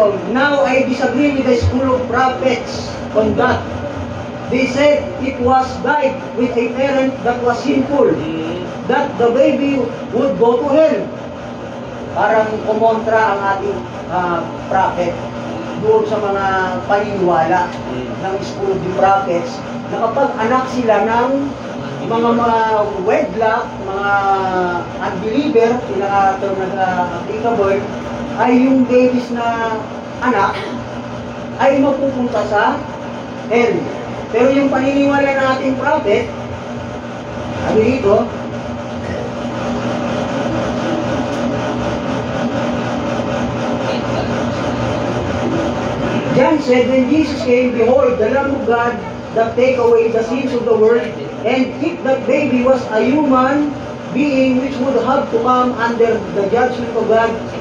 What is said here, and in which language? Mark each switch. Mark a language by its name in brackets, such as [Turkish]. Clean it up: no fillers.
[English] Now I disagree with the school of prophets on that. They said it was died with a parent that was sinful, that the baby would go to hell. [Filipino] Parang kumontra ang ating prophet doon sa mga paniniwala ng school of the prophets na kapag anak sila ng mga wedlock, mga unbeliever, pinaka-term applicable, ay yung babies na anak ay mapupunta sa hell. Pero yung paniniwala ng ating prophet, sabi dito, [English] John said, when Jesus came, behold, the Lamb of God that take away the sins of the world, and if that baby was a human being which would have to come under the judgment of God,